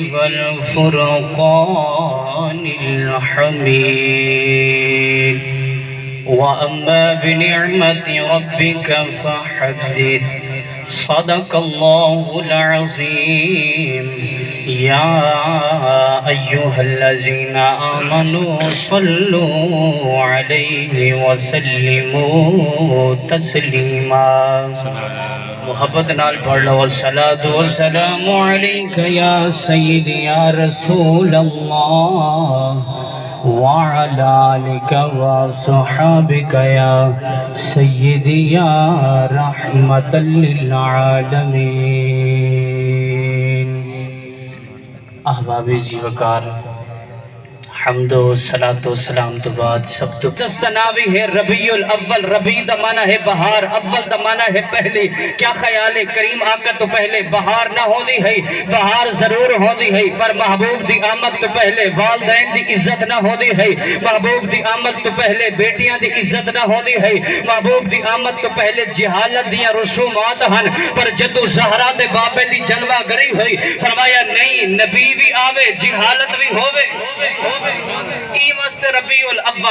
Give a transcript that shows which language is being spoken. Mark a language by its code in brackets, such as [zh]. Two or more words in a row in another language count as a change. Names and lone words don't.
[ar] والفرقان الحميد وأما بنعمة ربك فحدث صدق الله العظيم يا أيها الذين آمنوا صلوا عليه وسلموا تسليما [pa] محبت نال پڑھ لو [ar] الصلاة والسلام عليك يا سيدي يا رسول الله وعلى آلك وصحابك يا سيدي يا رحمة [pa] للعالمين احباب جی وقار حمد و صلاة و سلام تو بعد سب تو دستناوی ہے ربیع الاول، ربیع دا معنی ہے بہار، اول دا معنی ہے پہلی. کیا خیال ہے کریم آقا تو پہلے بہار نہ ہو دی ہے، بہار ضرور ہو دی ہے، پر محبوب دی آمد تو پہلے والدین دی عزت نہ ہو دی ہے، محبوب دی آمد تو پہلے بیٹیاں دی عزت نہ ہو دی ہے، محبوب دی آمد تو پہلے جہالت دیا رسومات ہن، پر جدو زہرا دے بابے دی جلوہ گری ہوئی فرمایا نہیں نبی بھی آوے جہالت بھی ہووے ای واسطے ربیع الاول.